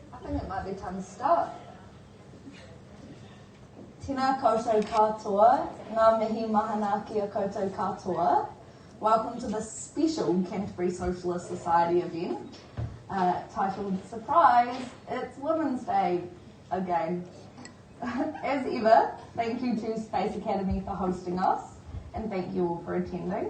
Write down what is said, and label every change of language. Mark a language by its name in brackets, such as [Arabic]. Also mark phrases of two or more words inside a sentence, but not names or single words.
[English] think it might be time to start. [Māori] Tēnā koutou katoa, ngā mihi mahana ki a koutou katoa. [English] Welcome to this special Canterbury Socialist Society event titled Surprise, It's Women's Day again. As ever, thank you to Space Academy for hosting us, and thank you all for attending.